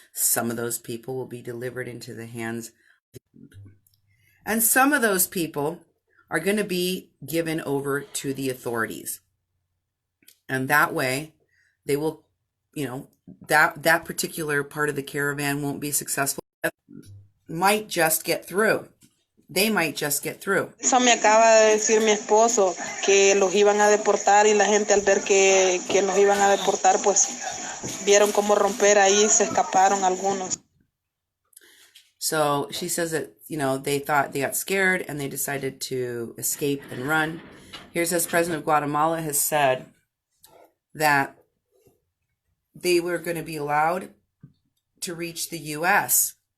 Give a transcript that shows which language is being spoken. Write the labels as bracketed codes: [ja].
[en] Some of those people will be delivered into the hands. And some of those people are going to be given over to the authorities. And that way, they will, that particular part of the caravan won't be successful. Might just get through. They might just get through. [es] Eso me acaba de decir mi esposo, que los iban a deportar y la gente al ver que los iban a deportar, pues vieron cómo romper ahí, se escaparon algunos. [en] So she says that, they thought they got scared and they decided to escape and run. Here says President of Guatemala has said that they were going to be allowed to reach the U.S.